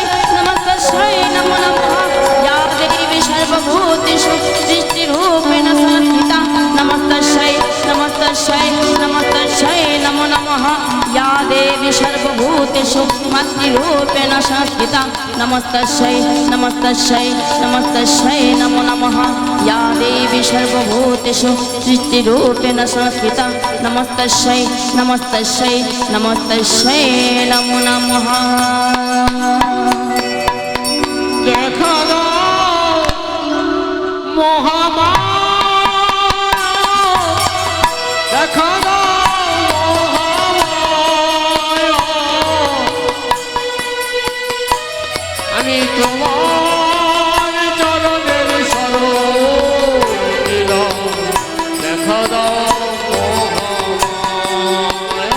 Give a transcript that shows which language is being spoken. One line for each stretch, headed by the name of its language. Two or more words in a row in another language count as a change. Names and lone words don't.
Sanskrit: নমস্তস্যৈ নমো নমঃ ইয়া দেবী সর্বভূতেষু সৃষ্টিরূপেণ সংস্থিতা নমস্তস্যৈ নমস্তস্যৈ নমস্তস্যৈ নমো নমঃ ইয়া দেবী সর্বভূতেষু মাতৃরূপেণ সংস্থিতা নমস্তস্যৈ নমস্তস্যৈ নমস্তস্যৈ নমো নমঃ ইয়া দেবী সর্বভূতেষু সৃষ্টিরূপেণ সংস্থিতা নমস্তস্যৈ নমস্তস্যৈ নমস্তস্যৈ নমো নমঃ
Bangla: দেখা দাও মহামায়া, দেখা দাও মহামায়া, আমি তোমার চরণের শরণ নিলাম, দেখা দাও মহামায়া।